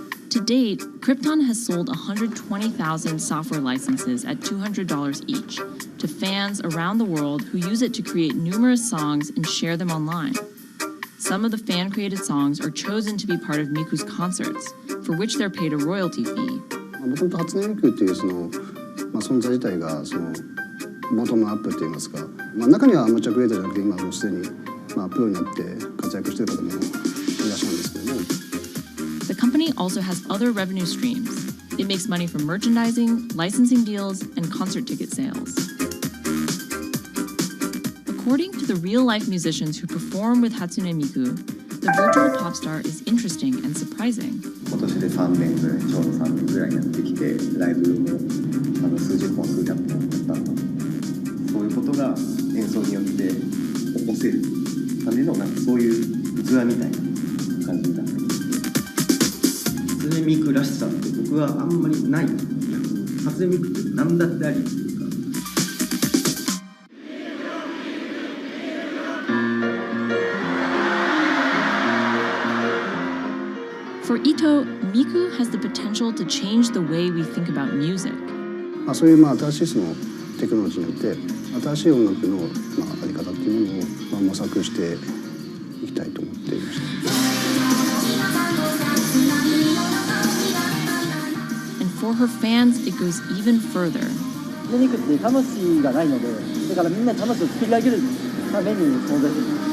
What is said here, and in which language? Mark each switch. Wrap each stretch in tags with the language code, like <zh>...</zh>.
<en>To date, Krypton has sold 120,000 software licenses at $200 each to fans around the world who use it to create numerous songs and share them online. Some of the fan-created songs are chosen to be part of Miku's concerts, for which they're paid a royalty fee.</en> <ja>もともと初音ミクっていう存在自体がボトムアップって言いますか、中にはアマチュアクリエイターじゃなくて今もうすでにプロになって活躍している方もいらっしゃるんですけども。</ja> <en>The company also has other revenue streams. It makes money from merchandising, licensing deals, and concert ticket sales. According to the real-life musicians who perform with Hatsune Miku, the virtual pop star is interesting and surprising.</en> <ja>今年で3年ぐらい、ちょうど3年ぐらいになってきて、ライブも数十本、数百本だったので、そういうことが演奏によって起こせるためのそういう器みたいな感じになってます。初音ミクらしさって僕はあんまりない。初音ミクって何だってありっていうか。</ja> <en>For Ito, Miku has the potential to change the way we think about music.</en> <ja>そういう新しいテクノロジーによって新しい音楽のあり方っていうものを模索していきたいと思っていました。</ja> <en>And for her fans, it goes even further.</en> <ja>ミクって魂がないので、だからみんな魂を作り上げるために存在する。</ja>